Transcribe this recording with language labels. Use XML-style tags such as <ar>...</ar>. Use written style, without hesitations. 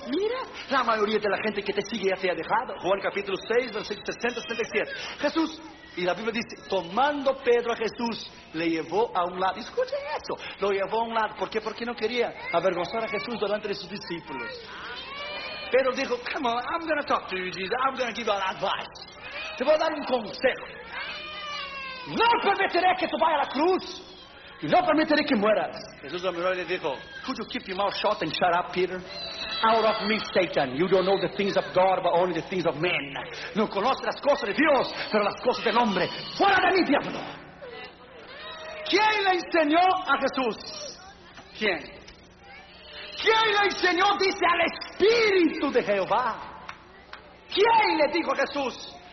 <es>Mira, la mayoría de la gente que te sigue ya te ha dejado. Juan capítulo 6, versículo 67. Jesús, y la Biblia dice, tomando Pedro a Jesús, le llevó a un lado. Escucha eso, lo llevó a un lado. ¿Por qué? Porque no quería avergonzar a Jesús delante de sus discípulos. Pedro dijo,</es> <en>come on, I'm going to talk to you, Jesus. I'm going to give you an advice.</en> <es>Te voy a dar un consejo. No permitiré que tú vayas a la cruz. Y no permitiré que mueras. Jesús lo miró y le dijo,</es> <en>could you keep your mouth shut and shut up, Peter? Out of me, Satan. You don't know the things of God, but only the things of men.</en> <es>No conoces las cosas de Dios, pero las cosas del hombre. Fuera de mí, diablo. ¿Quién le enseñó a Jesús? ¿Quién? ¿Quién le enseñó? Dice, al Espíritu de Jehová. ¿Quién le dijo a Jesús?</es>